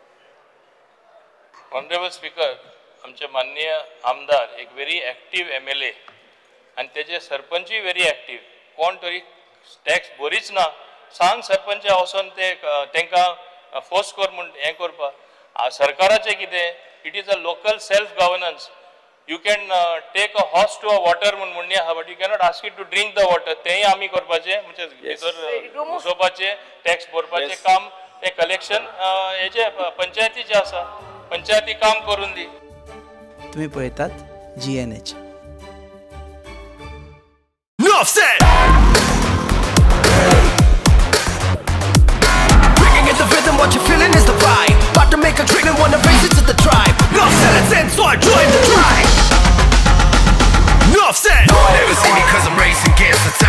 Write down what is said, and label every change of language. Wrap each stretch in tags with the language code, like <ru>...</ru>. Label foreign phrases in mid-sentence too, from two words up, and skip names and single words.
<en>Honourable Speaker</en> <kok>आमचे माननीय आमदार एक</kok> <en>very active MLA</en> <kok>आनी तेजे सरपंचूय</kok> <en>very active.</en> <kok>कोण तरी टॅक्स भरीच ना सांग सरपंच वचोन ते तांकां फोर्स कर म्हूण हें करपा. सरकाराचें कितें</kok> <en>it is a local self governance. you can take a horse to a water</en> <kok>म्हणून आहा</kok> <en>but you cannot ask it to drink the water.</en> <kok>तेंय आमी करपाचें म्हणजे भितर घुसोवपाचें टॅक्स भरपाचें काम तें कलेक्शन हेजे पंचायतीचें आसा. पंचायती काम करून दी. तुम्ही पळयतात GNH.</kok> <en>The rhythm, what you're feeling is the vibe. About to make a dream and wanna raise it to the tribe. Enough said, it's in, so I joined the tribe. Enough said. No one ever see me cause I'm racing against</en>